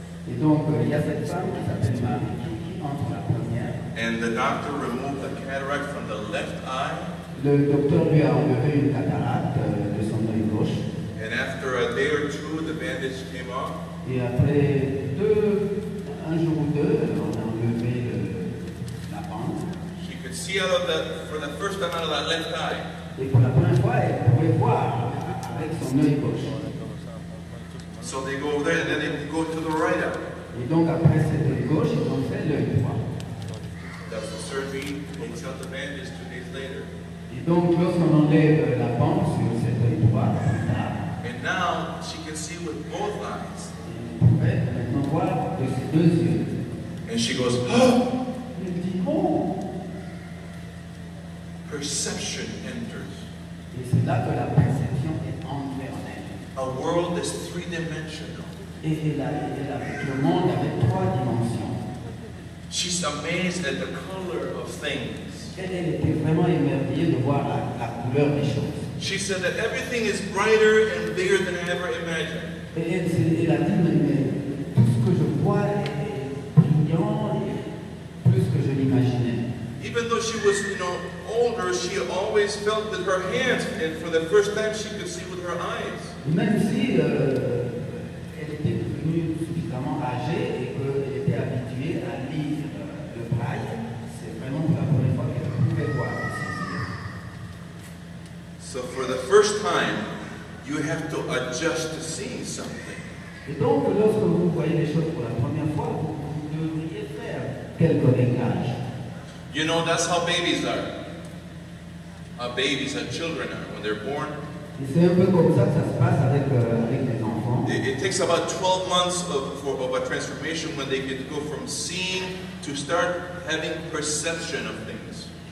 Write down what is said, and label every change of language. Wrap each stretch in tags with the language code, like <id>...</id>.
<fr>Et donc, il y a cette femme qui s'appelle Marie qui entre la première.</fr> <en>And the doctor removed the cataract from the left eye.</en> <fr>Le docteur lui a enlevé une cataracte de son œil gauche.</fr> <en>And after a day or two, the bandage came off.</en> <fr>Et après un jour ou deux, on a enlevé la bande.</fr> <en>She could see for the first time out of that left eye.</en> <fr>Et pour la première fois, elle pouvait voir avec son œil gauche.</fr> <en>So they go over there and then they go to the right eye.</en> <fr>Et donc après cet œil gauche, ils ont fait l'œil droit.</fr> <en>Does the surgery, takes out the bandage 2 days later.</en> <fr>Et donc lorsqu'on enlève la bande sur cet œil droit,</fr> <en>And now she can see with both eyes.</en> <fr>on pouvait maintenant voir de ses deux yeux.</fr> <en>And she goes, oh!</en> <fr>Elle dit, oh!</fr> <en>Perception enters.</en> <fr>Et c'est là que la perception est entrée en elle.</fr> <en>A world that's three-dimensional.</en> <fr>Et le monde avait 3 dimensions.</fr> <en>She's amazed at the color of things.</en> <fr>Elle était vraiment émerveillée de voir la couleur des choses.</fr> <en>She said that everything is brighter and bigger than I ever imagined.</en> <fr>Et elle a dit, mais tout ce que je vois est brillant et plus que je l'imaginais.</fr> <en>Even though she was, older, she always felt that her hands, and for the first time she could see with her eyes.</en> <fr>Même si elle était devenue suffisamment âgée et qu'elle était habituée à lire le braille, c'est vraiment pour la première fois qu'elle pouvait voir ses yeux.</fr> <en>So for the first time, you have to adjust to seeing something.</en> <fr>Et donc, lorsque vous voyez les choses pour la première fois, vous devriez faire quelques réglages.</fr> <en>You know, that's how babies are. Babies and children are when they're born.</en> <fr>Et c'est un peu comme ça que ça se passe avec les enfants.</fr> <en>It takes about 12 months of a transformation when they get to go from seeing to start having perception of things.</en>